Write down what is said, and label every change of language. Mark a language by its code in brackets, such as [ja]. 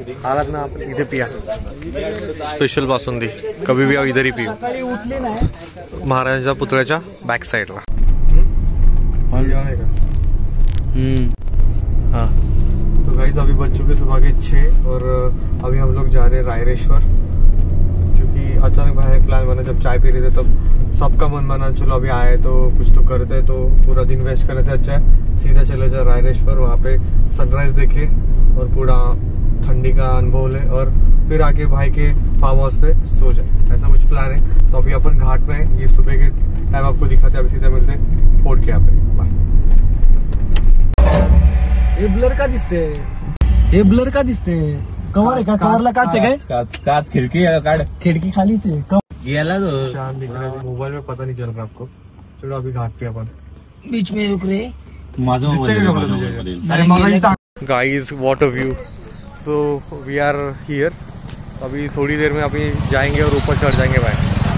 [mr] आलात ना आपण इथे पिया, स्पेशल बासुंदी, [hi] कभी भी इधर ही पियो, [mr] महाराजांच्या पुतळ्याच्या बॅक साइडला। [hi] हाँ तो गाइस अभी बज चुके सुबह के 6 और अभी हम लोग जा रहे हैं रायरेश्वर, क्योंकि अचानक बाहर प्लान बना। जब चाय पी रहे थे तब सबका मन बना चलो अभी आए तो कुछ तो करते, तो पूरा दिन वेस्ट करने से अच्छा है सीधा चले जाए रायरेश्वर, वहाँ पे सनराइज देखे और पूरा ठंडी का अनुभव ले और फिर आके भाई के फार्म हाउस पे सो जाए, ऐसा कुछ प्लान है। तो अभी अपन घाट में है, ये सुबह के टाइम आपको दिखाते हैं, अभी सीधा मिलते हैं फोर्ट के यहाँ पे। [mr] हे ब्लर का दिसते, हे ब्लर का दिसते, कवर आहे का? कवरला काच आहे काय? काच खिडकी काढ, खिडकी खालीच आहे। गेला तो [hi] चांद दिख रहा है मोबाइल में, पता नहीं चल रहा आपको। चलो अभी घाट पे अपन बीच में रुक रहे। [en] Guys what a view. So we are here, [hi] अभी थोड़ी देर में अभी जाएंगे और ऊपर चढ़ जाएंगे भाई।